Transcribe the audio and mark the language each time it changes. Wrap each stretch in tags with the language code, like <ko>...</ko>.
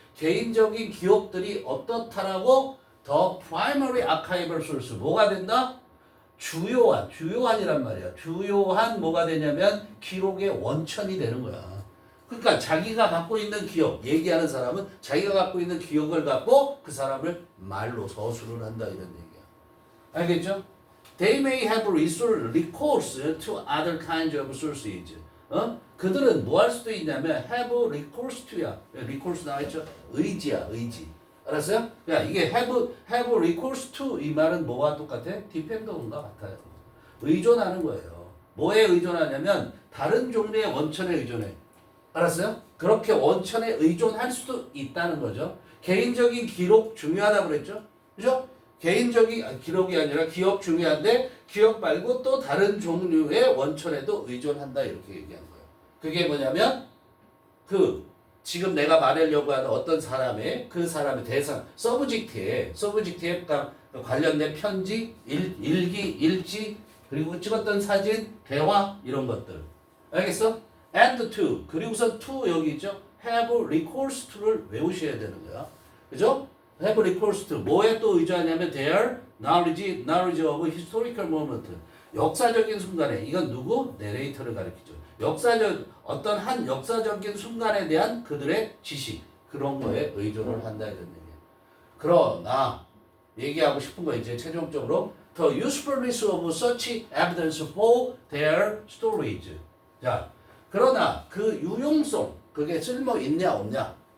<ko>개인적인 기록들이 어떻다라고 더</ko> <en>primary archival source</en> <ko>뭐가 된다? 주요한이란 말이야. 주요한 뭐가 되냐면 기록의 원천이 되는 거야. 그러니까 자기가 갖고 있는 기억, 얘기하는 사람은 자기가 갖고 있는 기억을 갖고 그 사람을 말로 서술을 한다 이런 얘기야. 알겠죠?</ko> <en>They may have recourse to other kinds of sources.</en> <ko>그들은 뭐 할 수도 있냐면</ko> <en>have recourse to</en> <ko>야. recourse 나와있죠? 의지야, 의지. 알았어요? 야, 이게</ko> <en>have recourse to</en> <ko>이 말은 뭐와 똑같아?</ko> <en>depend on</en> <ko>과 같아요. 의존하는 거예요. 뭐에 의존하냐면 다른 종류의 원천에 의존해. 알았어요? 그렇게 원천에 의존할 수도 있다는 거죠. 개인적인 기록 중요하다고 그랬죠? 그죠? 개인적인 기록이 아니라 기억 중요한데 기억 말고 또 다른 종류의 원천에도 의존한다 이렇게 얘기한 거예요. 그게 뭐냐면 지금 내가 말하려고 하는 어떤 사람의 그 사람의 대상 서브젝트에 관련된 편지, 일기, 일지 그리고 찍었던 사진, 대화 이런 것들. 알겠어?</ko> <en>and to</en> <ko>그리고서 to 여기 있죠?</ko> <en>have recourse to</en> <ko>를 외우셔야 되는 거야. 그죠?</ko> <en>have recourse to</en> <ko>뭐에 또 의존하냐면</ko> <en>their knowledge of historical moment</en> <ko>역사적인 순간에 이건 누구? 내레이터를 가리키죠. 어떤 한 역사적인 순간에 대한 그들의 지식 그런 거에 의존을 한다 이런 얘기예요. 그러나 얘기하고 싶은 거 이제 최종적으로</ko> <en>the usefulness of such evidence for their storage.</en> <ko>자, 그러나 그 유용성 그게 쓸모 있냐 없냐.</ko>